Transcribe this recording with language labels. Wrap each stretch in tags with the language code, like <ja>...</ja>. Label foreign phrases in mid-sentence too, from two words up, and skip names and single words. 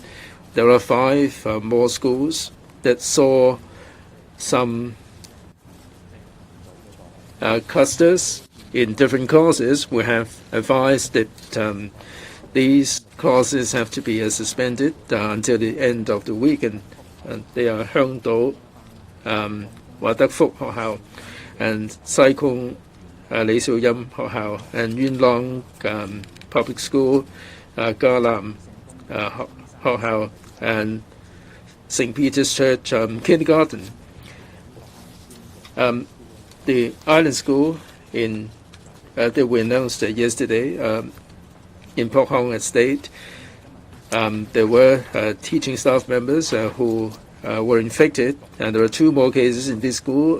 <en>There are 5 more schools that saw some clusters in different courses. We have advised that these classes have to be suspended until the end of the week, and they are 香島華德福學校 and 西貢李兆欽學校 and 元朗Public School, 迦南學校 and St. Peter's Church Kindergarten. The island school that we announced yesterday in Pok Hong Estate, there were teaching staff members who were infected, and there are 2 more cases in this school.</en>